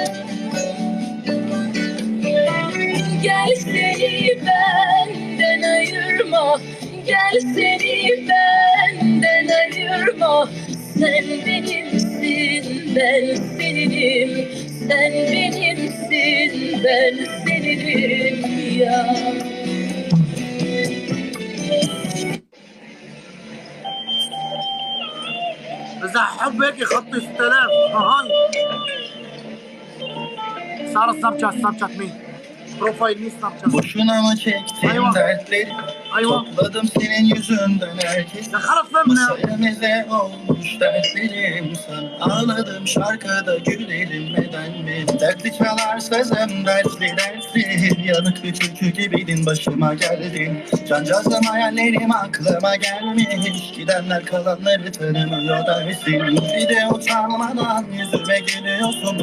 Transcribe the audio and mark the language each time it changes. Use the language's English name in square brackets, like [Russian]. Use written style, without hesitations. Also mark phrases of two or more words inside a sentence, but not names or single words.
[Turkish] Gel seni benden ayırma. Gel seni benden ayırma. Sen benimsin ben seninim. Sen benimsin, ben seninim ya. [Arabic] اذا حب هيك خطي 6000. هاي سارة سناب شات مين؟ بروفايل مين سناب شات؟ [Turkish] Boşuna mı çektim Ayva. dertleri? Ayva. Topladım senin yüzünden herkes. [Arabic] يا خلص فهمنا. [Turkish] Masaya meze olmuş dertlerim sana. Ağladım şarkıda gülerim neden mi? Dertli çalar sözüm dertli dertli. Yanık bir türkü gibiydin başıma geldin. Cancağızım hayallerim aklıma gelmiş. Gidenler kalanları tanımıyor dersin. Bir de utanmadan yüzüme gülüyorsun.